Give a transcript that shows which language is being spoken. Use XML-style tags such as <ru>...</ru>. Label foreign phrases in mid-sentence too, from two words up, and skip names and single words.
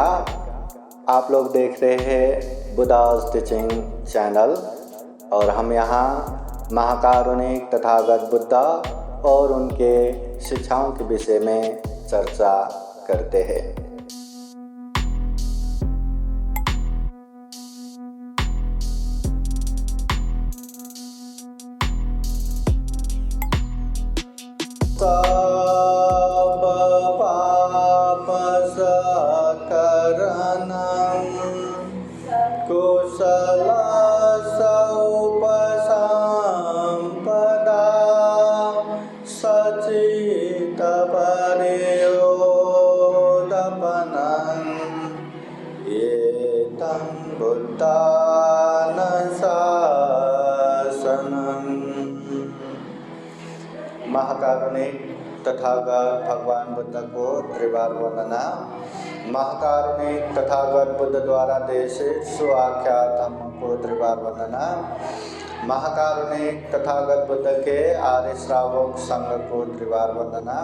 <hi>आप लोग देख रहे हैं बुद्धास टीचिंग चैनल और हम यहाँ महाकारुणिक तथागत बुद्ध और उनके शिक्षाओं के विषय में चर्चा करते हैं।</hi> <pi>सब पाप सकरणं कुशल उपसंपदा सचित परियोदपनं एतं बुद्धानुशासनम्।</pi> <hi>महाकारुणिक तथागत भगवान बुद्ध को त्रिवार वंदना। महाकारुणिक तथागत बुद्ध द्वारा देशित सुआख्यात धम्म को त्रिवार वंदना। महाकारुणिक तथागत बुद्ध के आर्य श्रावक संघ को त्रिवार वंदना।</hi>